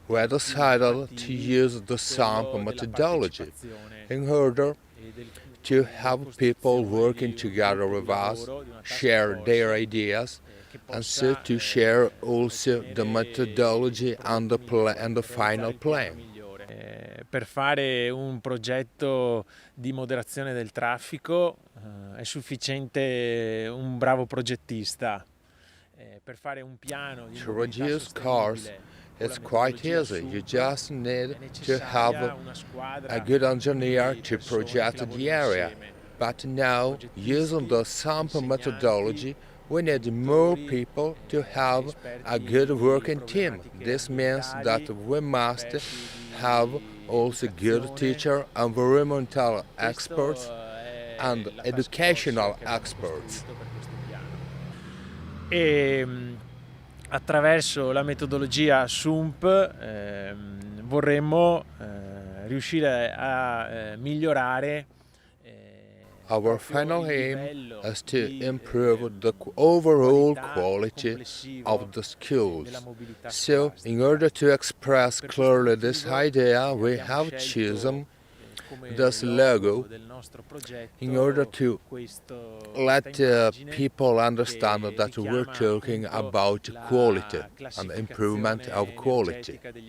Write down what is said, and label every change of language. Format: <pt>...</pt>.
<en>We decided to use the SUMP methodology in order to have people working together with us, share their ideas, and so to share also the methodology and the final plan.</en> <it>Per fare un progetto di moderazione del traffico è sufficiente un bravo progettista. Per fare un piano di</it> <en>to reduce cars, it's quite easy. You just need to have a good engineer to project the area. But now, using the sample methodology, we need more people to have a good working team. This means that we must have also good teacher, environmental experts, and educational experts.</en> <it>E attraverso la metodologia SUMP vorremmo riuscire a migliorare.</it> <en>Our final aim is to improve the overall quality of the schools. So, in order to express clearly this idea, we have chosen this logo in order to let people understand that we're talking about quality and improvement of quality.</en>